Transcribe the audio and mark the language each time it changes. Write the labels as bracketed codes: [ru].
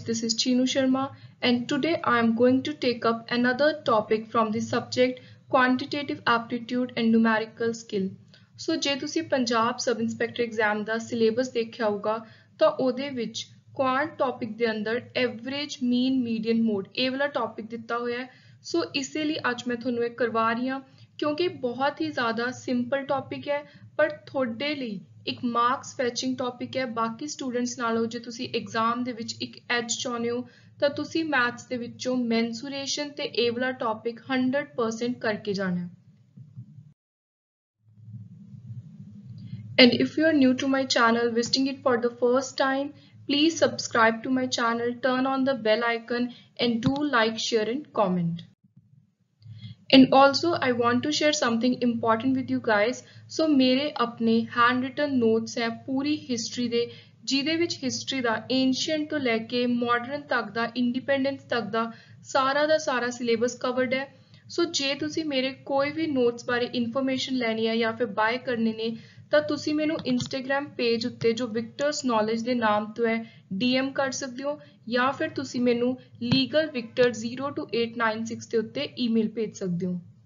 [en] This is Chinu Sharma and today I am going to take up another topic from the subject quantitative aptitude and numerical skill. [pa] So ਜੇ ਤੁਸੀਂ Punjab sub inspector exam ਦਾ syllabus ਦੇਖਿਆ ਹੋਊਗਾ ਤਾਂ ਉਹਦੇ ਵਿੱਚ ਕੁਆਂਟ topic ਦੇ ਅੰਦਰ average ਮੀਨ median mode ਇਹ ਵਾਲਾ ਟੌਪਿਕ ਦਿੱਤਾ ਹੋਇਆ ਹੈ। ਸੋ ਇਸੇ ਲਈ ਅੱਜ ਮੈਂ ਤੁਹਾਨੂੰ ਇਹ ਕਰਵਾ ਰਹੀ ਹਾਂ ਕਿਉਂਕਿ ਬਹੁਤ ਹੀ ਜ਼ਿਆਦਾ ਸਿੰਪਲ ਟੌਪਿਕ ਹੈ ਪਰ ਤੁਹਾਡੇ ਲਈ ਇੱਕ ਮਾਰਕਸ ਫੈਚਿੰਗ ਟੌਪਿਕ ਹੈ। ਬਾਕੀ ਸਟੂਡੈਂਟਸ ਨਾਲੋਂ ਜੇ ਤੁਸੀਂ ਐਗਜ਼ਾਮ ਦੇ ਵਿੱਚ ਇੱਕ ਐਜ ਚਾਹੁੰਦੇ ਹੋ ਤਾਂ ਤੁਸੀਂ ਮੈਥਸ ਦੇ ਵਿੱਚੋਂ ਮੈਂਸੂਰੇਸ਼ਨ ਤੇ ਇਹ ਵਾਲਾ ਟੌਪਿਕ 100% ਕਰਕੇ ਜਾਣਾ। [en] And if you are new to my channel, visiting it for the first time, please subscribe to my channel, turn on the bell icon and do like, share and comment. And also I want to share something important with you guys. [pa] So [hi] मेरे अपने handwritten notes है पूरी [pa] history ਦੇ ਜਿਹਦੇ ਵਿੱਚ history ਦਾ ancient ਤੋਂ ਲੈ ਕੇ modern ਤੱਕ ਦਾ independence ਤੱਕ ਦਾ ਸਾਰਾ syllabus covered ਹੈ। ਸੋ ਜੇ ਤੁਸੀਂ ਮੇਰੇ ਕੋਈ ਵੀ notes ਬਾਰੇ information ਲੈਣੀ ਹੈ ਜਾਂ ਫਿਰ buy ਕਰਨੇ ਨੇ ਤਾਂ ਤੁਸੀਂ ਮੈਨੂੰ Instagram page ਉੱਤੇ ਜੋ Victor's Knowledge ਦੇ ਨਾਮ ਤੋਂ ਹੈ DM ਕਰ ਸਕਦੇ ਹੋ ਜਾਂ ਫਿਰ ਤੁਸੀਂ ਮੈਨੂੰ legalvictor02896 ਦੇ ਉੱਤੇ ਈਮੇਲ ਭੇਜ ਸਕਦੇ ਹੋ।